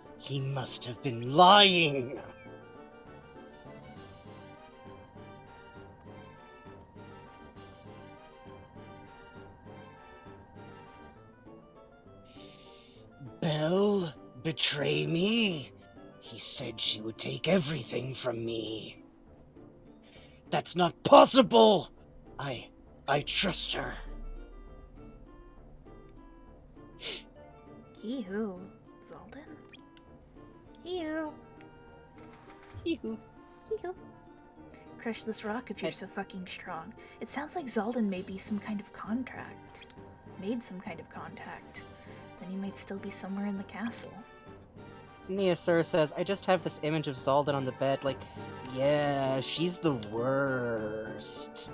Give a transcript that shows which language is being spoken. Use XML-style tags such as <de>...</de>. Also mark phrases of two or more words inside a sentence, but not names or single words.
<en>He must have been lying. Belle, betray me? He said she would take everything from me. That's not possible! I trust her. Hee-hoo. Zolden? Hee-hoo. Hee-hoo. Hee-hoo. Crush this rock if you're so fucking strong. It sounds like Zolden may be some kind of contract. Made some kind of contact. Then he might still be somewhere in the castle. Neosur says, I just have this image of Zolden on the bed, like, yeah, she's the worst.</en>